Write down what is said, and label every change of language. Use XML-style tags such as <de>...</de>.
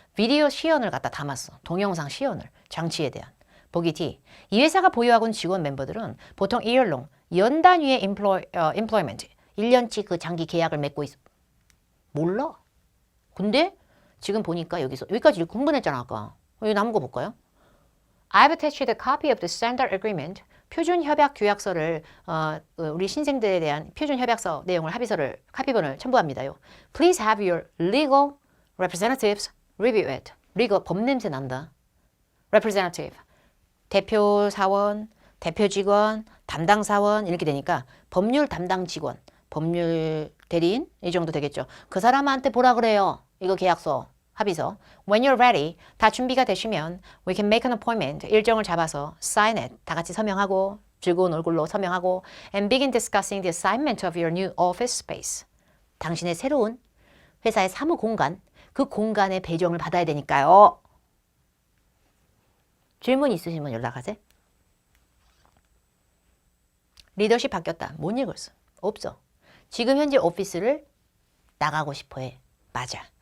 <ko>비디오 시연을 갖다 담았어. 동영상 시연을. 장치에 대한. 보기 D. 이 회사가 보유하고 있는 직원 멤버들은 보통 yearlong, 연 단위의 employment, 1년치 그 장기 계약을 맺고 있어. 몰라. 근데 지금 보니까 여기까지 공부했잖아 아까. 여기 남은 거 볼까요?</ko> <en>I've attached a copy of the standard agreement.</en> <ko>표준 협약 규약서를 우리 신생들에 대한 표준 협약서 내용을 합의서를 카피본을 첨부합니다요.</ko> <en>Please have your legal representatives review it.</en> <ko>legal 법 냄새 난다. representative 대표 사원, 대표 직원, 담당 사원 이렇게 되니까 법률 담당 직원, 법률 대리인 이 정도 되겠죠. 그 사람한테 보라 그래요. 이거 계약서, 합의서.</ko> <en>When you're ready,</en> <ko>다 준비가 되시면</ko> <en>we can make an appointment.</en> <ko>일정을 잡아서</ko> <en>sign it.</en> <ko>다 같이 서명하고 즐거운 얼굴로 서명하고</ko> <en>and begin discussing the assignment of your new office space.</en> <ko>당신의 새로운 회사의 사무 공간, 그 공간의 배정을 받아야 되니까요. 질문 있으시면 연락하세요. 리더십 바뀌었다. 못 읽었어. 없어. 지금 현재 오피스를 나가고 싶어 해. 맞아.</ko>